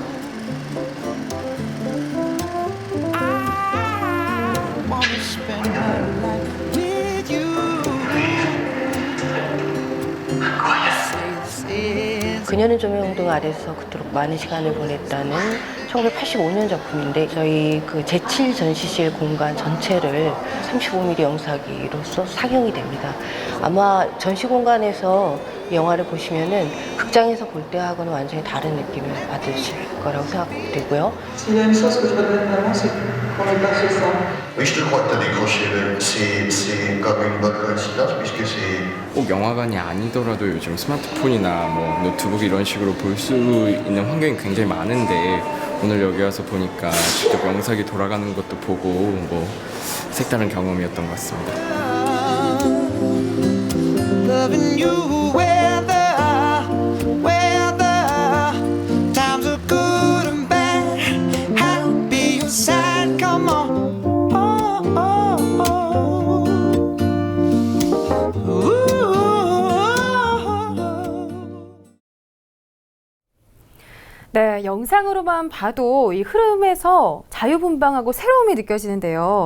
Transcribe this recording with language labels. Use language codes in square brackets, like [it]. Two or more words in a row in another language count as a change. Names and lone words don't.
[ko] 그녀는 조명 등 아래서 그토록 많은 시간을 보냈다는 1985년 작품인데, 저희 제7 전시실 공간 전체를 35mm 영상기로서 상영이 됩니다. 아마 전시 공간에서 영화를 보시면은 극장에서 볼 때하고는 완전히 다른 느낌을 받으실 거라고 생각되고요. [fr] S'il y a une chose que je regrette vraiment, c'est qu'on n'ait pas fait ça. Oui, je te crois que tu as décroché. C'est comme une bonne coïncidence puisque c'est. [ko] 꼭 영화관이 아니더라도 요즘 스마트폰이나 노트북 이런 식으로 볼 수 있는 환경이 굉장히 많은데, 오늘 여기 와서 보니까 직접 영상이 돌아가는 것도 보고 색다른 경험이었던 것 같습니다. [en] Loving you weather times are good and bad. I'll be your side. Come on. [ko] 네, 영상으로만 봐도 이 흐름에서 자유분방하고 새로움이 느껴지는데요.